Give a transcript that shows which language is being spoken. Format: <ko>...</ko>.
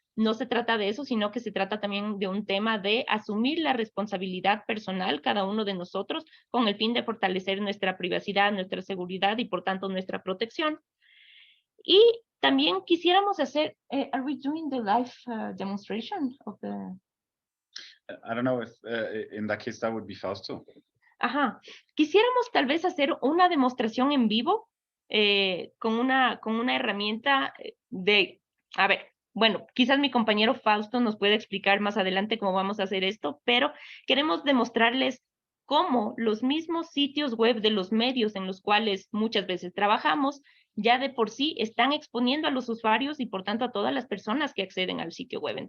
<es>No se trata de eso, sino que se trata también de un tema de asumir la responsabilidad personal, cada uno de nosotros, con el fin de fortalecer nuestra privacidad, nuestra seguridad y, por tanto, nuestra protección. Y también quisiéramos hacer,</es> <en>are we doing the live demonstration of the... I don't know if in that case that would be Fausto. Ajá.</en> <es>Quisiéramos tal vez hacer una demostración en vivo con una herramienta de... A ver, bueno, quizás mi compañero Fausto nos puede explicar más adelante cómo vamos a hacer esto, pero queremos demostrarles cómo los mismos sitios web de los medios en los cuales muchas veces trabajamos ya de por sí están exponiendo a los usuarios y por tanto a todas las personas que acceden al sitio web.</es>